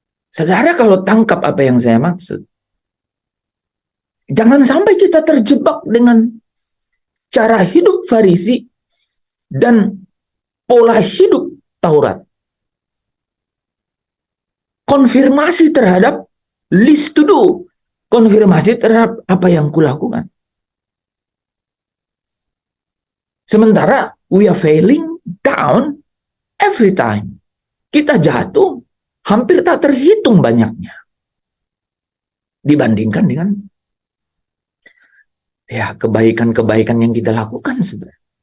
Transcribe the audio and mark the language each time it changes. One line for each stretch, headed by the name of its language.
Indonesian: Saudara kalau tangkap apa yang saya maksud, jangan sampai kita terjebak dengan cara hidup Farisi dan pola hidup Taurat. Konfirmasi terhadap
English: list to do.
Indonesian: Konfirmasi terhadap apa yang kulakukan. Sementara
English: we are failing down every time.
Indonesian: Kita jatuh hampir tak terhitung banyaknya. Dibandingkan dengan ya kebaikan-kebaikan yang kita lakukan, saudara.